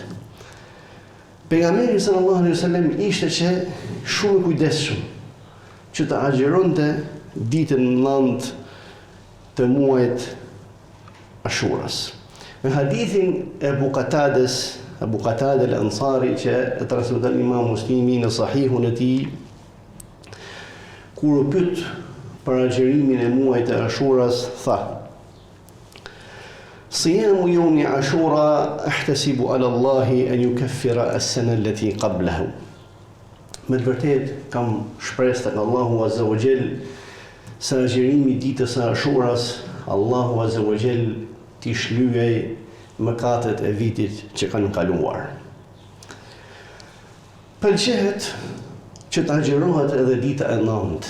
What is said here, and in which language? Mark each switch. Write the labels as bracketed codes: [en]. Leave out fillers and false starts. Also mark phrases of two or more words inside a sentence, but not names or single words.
[sq] Pejgamberi [ar] صلى الله عليه وسلم [sq] ishte që shumë i kujdesshëm që të agjeronte ditën 9 të muajit Ashuras. Në hadithin e Abu Qatada al-Ansari që e transmeton Imam Muslimi në Sahihun e tij, kur u pyet për agjerimin e muajit të Ashuras, tha: [ar] صيام يوم عاشوراء أحتسب على الله أن يكفر السنة التي قبله. [sq] Me të vërtet kam shpresë tek Allahu [ar] عز وجل [sq] se agjerimi ditës së Ashuras, Allahu [ar] عز وجل [sq] t'i shlyej mëkatet e vitit që kanë kaluar. Pëlqehet që të agjerohet edhe dita e 9.